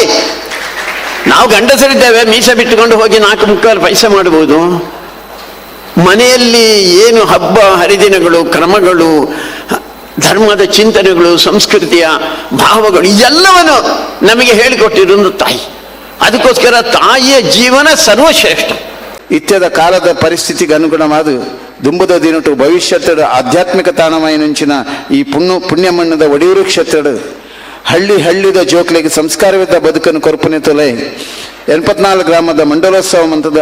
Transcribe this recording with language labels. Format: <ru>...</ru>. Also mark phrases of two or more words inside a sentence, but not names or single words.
<kn>ನಾವು ಗಂಡಸರಿದ್ದೇವೆ, ಮೀಸೆ ಬಿಟ್ಟುಕೊಂಡು ಹೋಗಿ 4 ಪೈಸೆ ಮಾಡಬಹುದು. ಮನೆಯಲ್ಲಿ ಏನು ಹಬ್ಬ ಹರಿದಿನಗಳು, ಕ್ರಮಗಳು, ಧರ್ಮದ ಚಿಂತನೆಗಳು, ಸಂಸ್ಕೃತಿಯ ಭಾವಗಳು ಎಲ್ಲವನ್ನು ನಮಗೆ ಹೇಳಿಕೊಟ್ಟಿರೋದು ತಾಯಿ. ಅದಕ್ಕೋಸ್ಕರ ತಾಯಿಯ ಜೀವನ ಸರ್ವಶ್ರೇಷ್ಠ.</kn> <tcy>ಇತ್ಯದ ಕಾಲದ ಪರಿಸ್ಥಿತಿಗೆ ಅನುಗುಣವಾದ ದುಂಬದ ದಿನಟು ಭವಿಷ್ಯತ್ತಡ ಆಧ್ಯಾತ್ಮಿಕ ತಾಣಮಯನುಂಚಿನ ಈ ಪುಣ್ಯಮಣ್ಣದ ಒಡಿಯೂರು ಕ್ಷೇತ್ರಡು ಹಳ್ಳಿದ ಜೋಕ್ಲೆಗೆ</tcy> <kn>ಸಂಸ್ಕಾರವಿದ್ದ ಬದುಕನ್ನು</kn> <tcy>ಕೊರ್ಪನೆ ತೊಲೆ 84 ಗ್ರಾಮದ ಮಂಡಲೋತ್ಸವ ಅಂತದ್ದು.</tcy>